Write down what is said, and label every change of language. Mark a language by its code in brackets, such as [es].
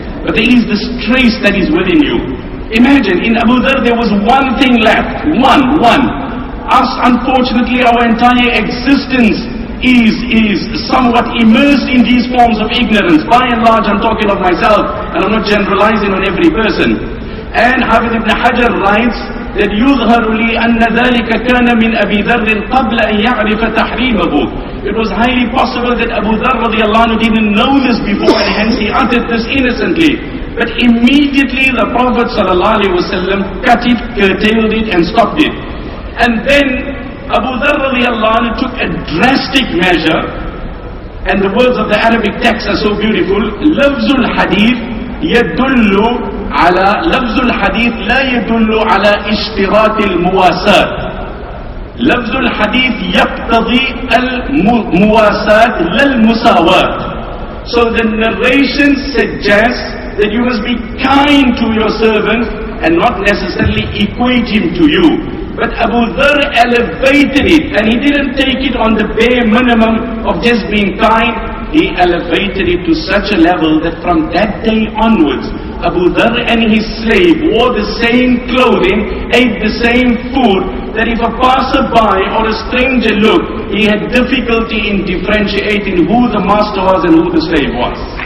[en] But there is this trace that is within you. Imagine, in Abu Dharr there was one thing left, one. Us, unfortunately, our entire existence is somewhat immersed in these forms of ignorance. By and large, I'm talking of myself, and I'm not generalizing on every person. And Hafiz ibn Hajar writes that [ar] يُظْهَرُ لِي أَنَّ ذَلِكَ كَانَ مِنْ أَبِي ذَرٍّ قَبْلَ أَنْ يَعْرِفَ تَحْرِيمَهُ. [en] It was highly possible that Abu Dharr radiallahu anhu didn't know this before, and hence he uttered this innocently. But immediately the Prophet sallallahu alaihi wasallam cut it, curtailed it, and stopped it. And then Abu Dharr radiallahu anhu took a drastic measure, and the words of the Arabic text are so beautiful. [ar] لفظ الحديث يدل على لفظ الحديث لا يدل على اشتراط المواساة. لفظ الحديث يقتضي المواساة لا المساواة. [en] So the narration suggests that you must be kind to your servant and not necessarily equate him to you. But Abu Dharr elevated it, and he didn't take it on the bare minimum of just being kind. He elevated it to such a level that from that day onwards, Abu Dharr and his slave wore the same clothing, ate the same food, that if a passerby or a stranger looked, he had difficulty in differentiating who the master was and who the slave was.